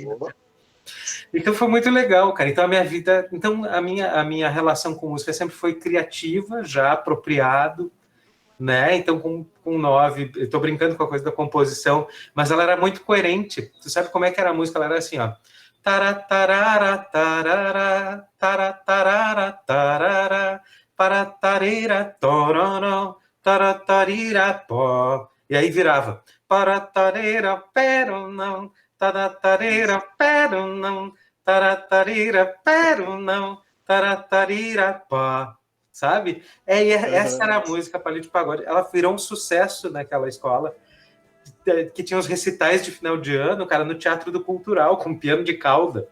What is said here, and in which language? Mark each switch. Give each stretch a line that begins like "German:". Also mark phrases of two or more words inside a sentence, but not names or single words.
Portuguese: Então foi muito legal, cara. Então a minha relação com música sempre foi criativa, já apropriado, né? Então com 9, eu tô brincando com a coisa da composição, mas ela era muito coerente. Tu sabe como é que era a música? Ela era assim, ó. Taratarara, tarara, taratarara, tarara, paratareira, tororó, taratarira, pó. E aí virava. Paratareira, pero não. Taratareira, pero não, taratareira, pero não, taratarira, pá. Sabe? Essa era a música Palito de Pagode. Ela virou um sucesso naquela escola, que tinha os recitais de final de ano, cara, no Teatro do Cultural, com piano de cauda.